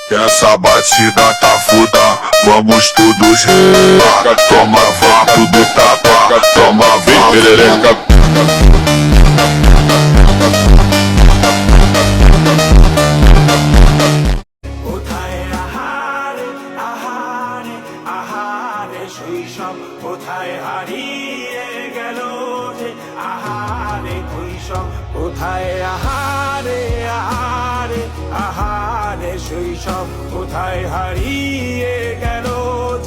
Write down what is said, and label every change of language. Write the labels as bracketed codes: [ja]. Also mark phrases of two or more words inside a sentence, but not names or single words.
[pt] Essa batida tá foda, vamos todos relaxa. Toma vá, tudo tapaca, toma vem perereca. [bn] কোথায় আহারে আহারে আহারে শৈশব কোথায় হারিয়ে গেল যে আহারে কৈশব কোথায় আহারে আহারে আহারে শৈশব কোথায় হারিয়ে গেল যে।